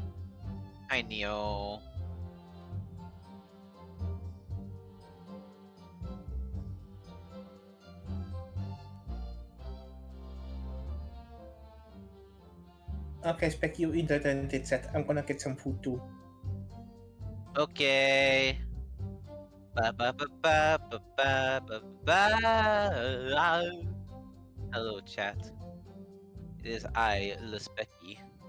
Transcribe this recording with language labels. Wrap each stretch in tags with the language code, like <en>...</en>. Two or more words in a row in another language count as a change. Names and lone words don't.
<en>Hi, Neo. Okay, Spec, you entertain it set. I'm gonna get some food too. Okay. Ba ba ba ba ba ba ba ba. Hello, chat. It is I, Lespecky.</en>